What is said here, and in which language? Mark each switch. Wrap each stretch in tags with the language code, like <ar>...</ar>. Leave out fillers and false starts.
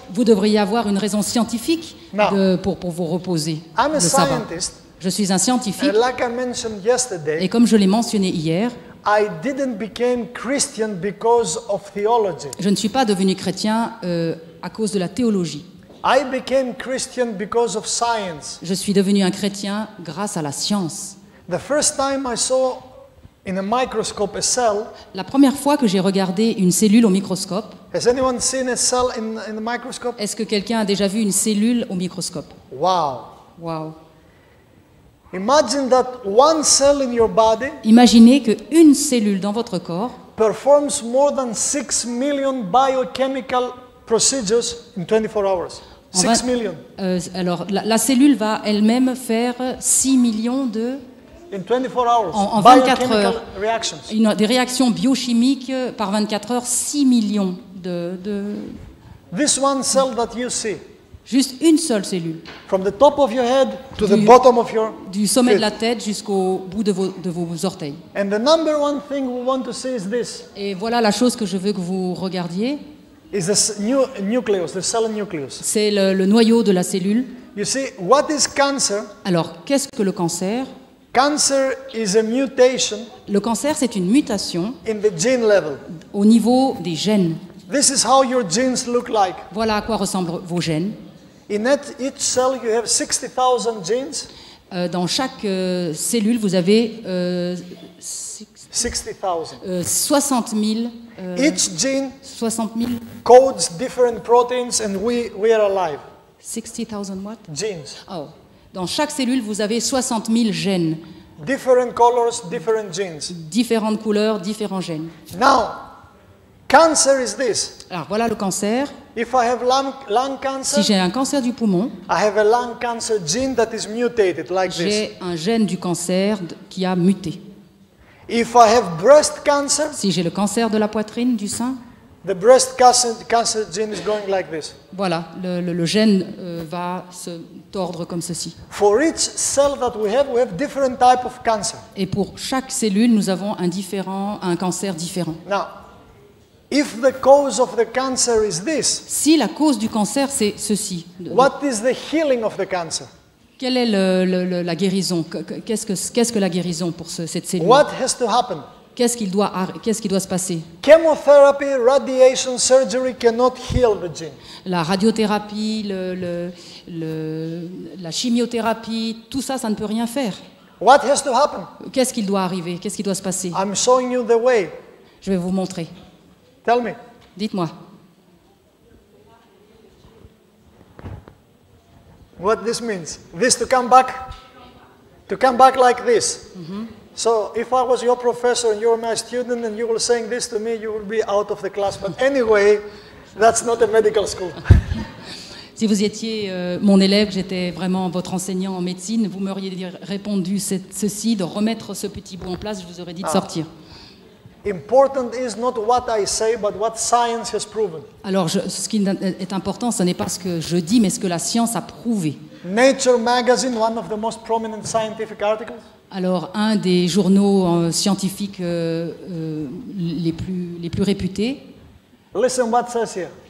<fr>Vous devriez avoir une raison scientifique Non. pour vous reposer</fr> <en>I'm a</en> <fr>le sabbat.</fr> <en>scientist,</en> <fr>Je suis un scientifique</fr> <en>and like I mentioned yesterday,</en> <fr>et comme je l'ai mentionné hier,</fr> <en>I didn't become Christian because of theology.</en> <fr>je ne suis pas devenu chrétien à cause de la théologie.</fr> <en>I became Christian because of science.</en> <fr>Je suis devenu un chrétien grâce à la science.</fr> <en>The first time I saw in a microscope a cell,</en> <fr>La première fois que j'ai regardé une cellule au microscope,</fr> <en>has anyone seen a cell in the microscope?</en> <fr>est-ce que quelqu'un a déjà vu une cellule au microscope?</fr> <en>Wow.</en> <fr>Waouh!</fr> <en>Imagine that one cell in your body</en> <fr>Imaginez qu'une cellule dans votre corps</fr> <en>performs more than 6 million biochemical procedures in 24 hours.</en> <fr>En</fr> <en>6</en> <fr>vingt-</fr> <en>million.</en> <fr>Alors, la cellule va elle-même faire 6 millions de</fr> <en>In 24 hours.</en> <fr>En 24</fr> <en>biochemical</en> <fr>heures.</fr> <en>reactions.</en> <fr>des réactions biochimiques par 24 heures, 6 millions de</fr> <en>This one cell that you see,</en> <fr>juste une seule cellule,</fr> <en>from the top of your head to the</en> <fr>Du-</fr> <en>bottom of your</en> <fr>du sommet de</fr> <en>feet.</en> <fr>la tête jusqu'au bout de vos orteils.</fr> <en>And the number one thing we want to see is this,</en> <fr>Et voilà la chose que je veux que vous regardiez,</fr> <en>is the nucleus, the cell nucleus.</en> <fr>c'est le noyau de la cellule.</fr> <en>You see, what is cancer?</en> <fr>Alors, qu'est-ce que le cancer?</fr> <en>Cancer is a mutation</en> <fr>Le cancer, c'est une mutation</fr> <en>in the gene level.</en> <fr>au niveau des gènes.</fr> <en>This is how your genes look like.</en> <fr>Voilà à quoi ressemblent vos gènes.</fr> <en>In each cell you have 60,000 genes.</en> <fr>Dans chaque cellule, vous avez</fr> <en>60,000.</en> <fr>60 000,</fr> <en>Each gene</en> <fr>60 000,</fr> <en>codes different proteins and we are alive. 60,000 what? Genes. Oh.</en> <fr>Dans chaque cellule, vous avez 60 000 gènes,</fr> <en>Different colors, different genes.</en> <fr>différentes couleurs, différents gènes.</fr> <en>Now, cancer is this.</en> <fr>Alors voilà le cancer.</fr> <en>If I have lung cancer,</en> <fr>Si j'ai un cancer du poumon,</fr> <en>I have a lung cancer gene that is mutated like this.</en> <fr>j'ai un gène du cancer qui a muté.</fr> <en>If I have breast cancer,</en> <fr>Si j'ai le cancer de la poitrine, du sein,</fr> <en>the breast cancer gene is going like this.</en> <fr>voilà, le gène va se tordre comme ceci.</fr> <en>For each cell that we have different type of cancer.</en> <fr>Et pour chaque cellule, nous avons un cancer différent.</fr> <en>Now, if the cause of the cancer is this,</en> <fr>Si la cause du cancer, c'est ceci,</fr> <en>what is the healing of the cancer?</en> <fr>quelle est la guérison? Qu'est-ce que la guérison pour cette cellule?</fr> <en>What has to happen?</en> <fr>Qu'est-ce qui doit se passer?</fr> <en>Chemotherapy, radiation, surgery cannot heal the gene.</en> <fr>La radiothérapie, la chimiothérapie, tout ça, ça ne peut rien faire.</fr> <en>What has to happen?</en> <fr>Qu'est-ce qu'il doit arriver? Qu'est-ce qui doit se passer?</fr> <en>I'm showing you the way.</en> <fr>Je vais vous montrer.</fr> <en>Tell me.</en> <fr>Dites-moi.</fr> <en>What this means? This to come back like this. So if I was your professor and you're my student and you were saying this to me, you would be out of the class. But anyway, that's not a medical school.</en> <fr>Si vous étiez mon élève, j'étais vraiment votre enseignant en médecine, vous m'auriez répondu ceci, de remettre ce petit bout en place, je vous aurais dit de sortir.</fr> <en>Important is not what I say, but what science has proven.</en> <fr>Alors, ce qui est important, ce n'est pas ce que je dis, mais ce que la science a prouvé.</fr> <en>Nature magazine, one of the most prominent scientific articles.</en> <fr>Alors, un des journaux scientifiques les plus réputés,</fr> <en>Listen what says here.</en>